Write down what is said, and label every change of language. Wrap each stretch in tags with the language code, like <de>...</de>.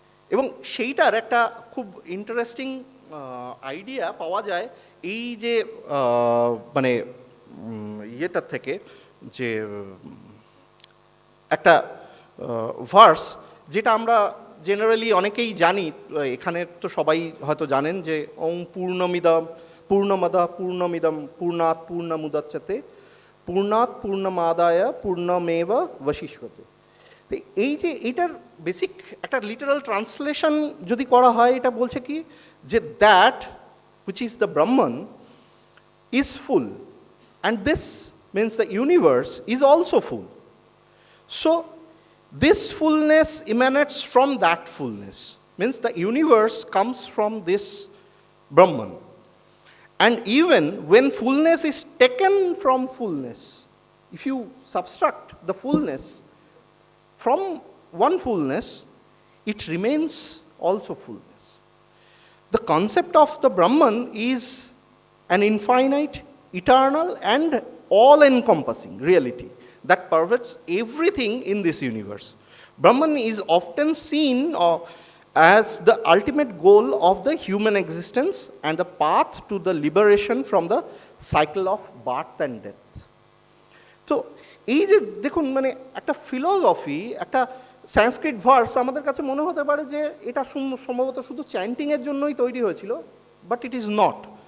<bn>এবং সেইটার একটা খুব ইন্টারেস্টিং আইডিয়া পাওয়া যায় এই যে মানে ইয়েটার থেকে, যে একটা ভার্স যেটা আমরা জেনারেলি অনেকেই জানি, এখানে তো সবাই হয়তো জানেন যে</bn> <sa>ওং পূর্ণমদা পূর্ণমিদম পূর্ণাৎ পূর্ণমুদচ্যতে পূর্ণাৎ পূর্ণমাদায় পূর্ণমেব বশিষ্যতে।</sa> <bn>তো এই যে এইটার বেসিক একটা লিটারাল ট্রান্সলেশন যদি করা হয়, এটা বলছে কি যে</bn> <en>That which is the Brahman is full and this means the universe is also full. So this fullness emanates from that fullness, means the universe comes from this Brahman. And even when fullness is taken from fullness, if you subtract the fullness from one fullness, it remains also fullness. The concept of the Brahman is an infinite, eternal, and all-encompassing reality that pervades everything in this universe. Brahman is often seen as the ultimate goal of the human existence and the path to the liberation from the cycle of birth and death.</en> <bn>তো এই যে দেখুন, মানে একটা philosophy, একটা সংস্কৃত verse আমাদের কাছে মনে হতে পারে যে এটা সম্ভবত শুধু চ্যান্টিংয়ের জন্যই তৈরি হয়েছিল,</bn> <en>But it is not.</en>